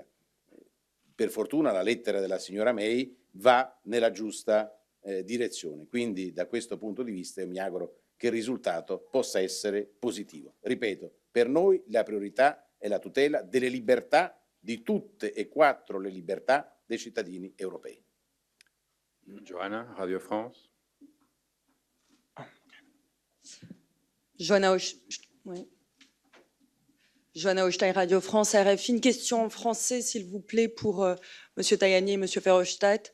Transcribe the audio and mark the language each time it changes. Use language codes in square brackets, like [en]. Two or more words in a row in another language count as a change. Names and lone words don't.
[it] Per fortuna la lettera della signora May va nella giusta direzione. Quindi, da questo punto di vista, io mi auguro che il risultato possa essere positivo. Ripeto, per noi la priorità è la tutela delle libertà, di tutte e 4 le libertà dei cittadini europei. Johanna, Radio France. Johanna Holstein, Radio France, RFI. [fr] Une question en français, s'il vous plaît, pour M. Tajani et M. Verhofstadt.